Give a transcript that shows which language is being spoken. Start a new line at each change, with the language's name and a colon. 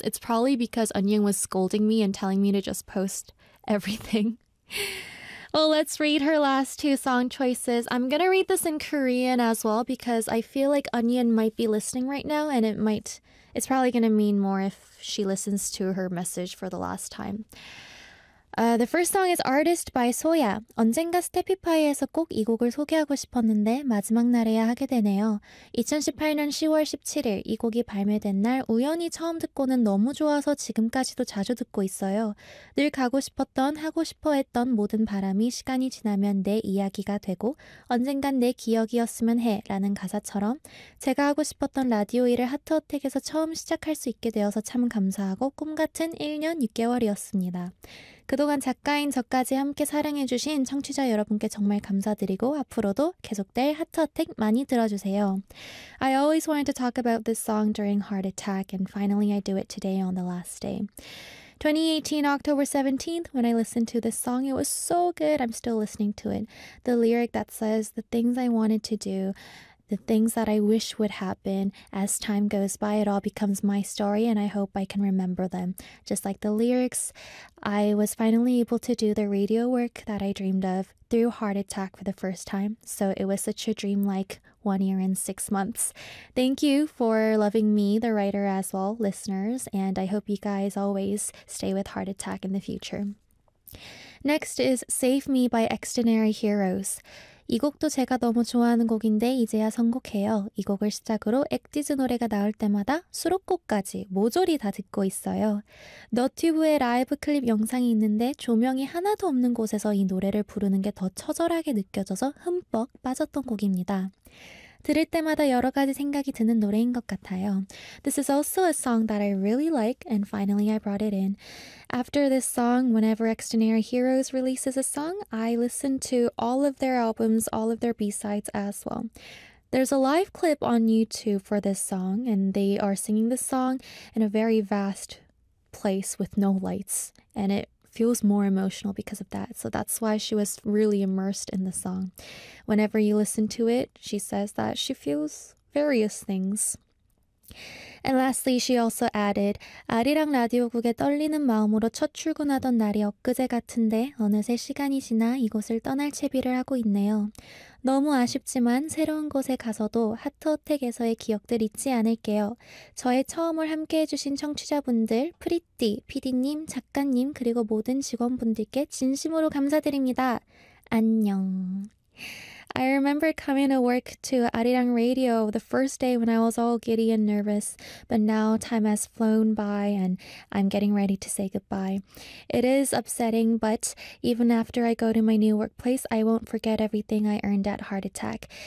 English: It's probably because Onion was scolding me and telling me to just post everything. Well, let's read her last two song choices. I'm gonna read this in Korean as well because I feel like Onion might be listening right now, and it's probably gonna mean more if she listens to her message for the last time. The first song is Artist by Soya.
Korean: 언젠가 스테피파이에서 꼭이 곡을 소개하고 싶었는데 마지막 날에야 하게 되네요. 2018년 10월 17일 이 곡이 발매된 날 우연히 처음 듣고는 너무 좋아서 지금까지도 자주 듣고 있어요. 늘 가고 싶었던, 하고 싶어 했던 모든 바람이 시간이 지나면 내 이야기가 되고 언젠간 내 기억이었으면 해 라는 가사처럼 제가 하고 싶었던 라디오 일을 하트어택에서 처음 시작할 수 있게 되어서 참 감사하고 꿈 같은 1년 6개월이었습니다. 그동안 작가인 저까지 함께 사랑해주신 청취자 여러분께 정말 감사드리고 앞으로도 계속될 하트어택 많이 들어주세요.
English: I always wanted to talk about this song during Heart Attack, and finally I do it today on the last day. 2018, October 17th, when I listened to this song, it was so good. I'm still listening to it. The lyric that says, "The things I wanted to do, the things that I wish would happen, as time goes by, it all becomes my story, and I hope I can remember them." Just like the lyrics, I was finally able to do the radio work that I dreamed of through Heart Attack for the first time. So it was such a dreamlike 1 year and 6 months. Thank you for loving me, the writer, as well, listeners, and I hope you guys always stay with Heart Attack in the future. Next is Save Me by Extraordinary Heroes.
Korean: 이 곡도 제가 너무 좋아하는 곡인데 이제야 선곡해요. 이 곡을 시작으로 액티즈 노래가 나올 때마다 수록곡까지 모조리 다 듣고 있어요. 너튜브에 라이브 클립 영상이 있는데 조명이 하나도 없는 곳에서 이 노래를 부르는 게 더 처절하게 느껴져서 흠뻑 빠졌던 곡입니다. 들을 때마다 여러 가지 생각이 드는 노래인 것 같아요.
English: This is also a song that I really like, and finally I brought it in. After this song, whenever Extraordinary Heroes releases a song, I listen to all of their albums, all of their B-sides as well. There's a live clip on YouTube for this song, and they are singing this song in a very vast place with no lights, and it feels more emotional because of that. So that's why she was really immersed in the song. Whenever you listen to it, she says that she feels various things. And lastly, she also added,
Korean: 아리랑 라디오국에 떨리는 마음으로 첫 출근하던 날이 엊그제 같은데 어느새 시간이 지나 이곳을 떠날 채비를 하고 있네요. 너무 아쉽지만 새로운 곳에 가서도 하트어택에서의 기억들 잊지 않을게요. 저의 처음을 함께해 주신 청취자분들, 프리띠, 피디님, 작가님, 그리고 모든 직원분들께 진심으로 감사드립니다. 안녕.
English: I remember coming to work to Arirang Radio the first day when I was all giddy and nervous, but now time has flown by and I'm getting ready to say goodbye. It is upsetting, but even after I go to my new workplace, I won't forget everything I earned at Heart Attack.